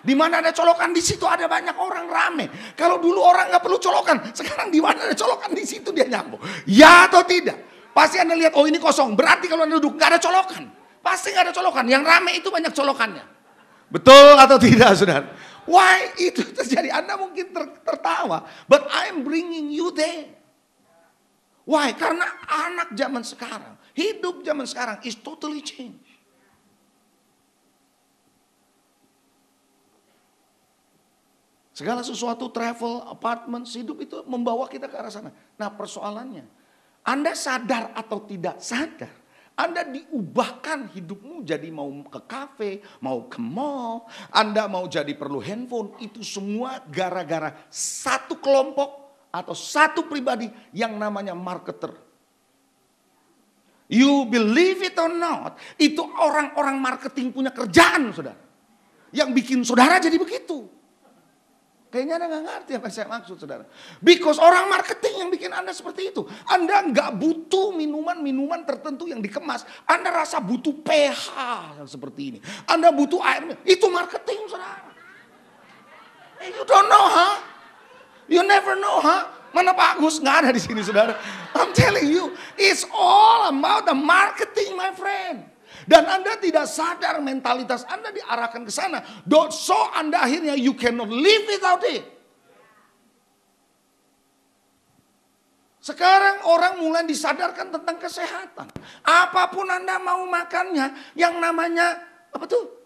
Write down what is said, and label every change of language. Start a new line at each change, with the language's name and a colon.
Indonesian: Di mana ada colokan, di situ ada banyak orang rame. Kalau dulu orang nggak perlu colokan, sekarang di mana ada colokan, di situ dia nyambung. Ya atau tidak? Pasti Anda lihat, oh ini kosong. Berarti kalau Anda duduk nggak ada colokan. Pasti nggak ada colokan. Yang rame itu banyak colokannya. Betul atau tidak, saudara? Why itu terjadi? Anda mungkin tertawa,
English: but I'm bringing you there.
Indonesian: Why? Karena anak zaman sekarang, hidup zaman sekarang
English: is totally changed.
Indonesian: Segala sesuatu, travel, apartment, hidup itu membawa kita ke arah sana. Nah persoalannya, Anda sadar atau tidak sadar, Anda diubahkan hidupmu jadi mau ke kafe, mau ke mall, Anda mau jadi perlu handphone, itu semua gara-gara satu kelompok atau satu pribadi yang namanya marketer.
English: You believe it or not,
Indonesian: itu orang-orang marketing punya kerjaan, saudara. Yang bikin saudara jadi begitu. Kayaknya Anda nggak ngerti apa yang saya maksud, saudara. Because orang marketing yang bikin Anda seperti itu. Anda nggak butuh minuman-minuman tertentu yang dikemas. Anda rasa butuh pH yang seperti ini. Anda butuh air. Itu marketing, saudara.
English: You don't know, huh?
Indonesian: You never know, huh? Mana Pak Agus? Nggak ada di sini saudara.
English: I'm telling you, it's all about the marketing my friend.
Indonesian: Dan Anda tidak sadar mentalitas Anda diarahkan ke sana.
English: So
Indonesian: Anda akhirnya
English: you cannot live without it.
Indonesian: Sekarang orang mulai disadarkan tentang kesehatan. Apapun Anda mau makannya, yang namanya, apa tuh?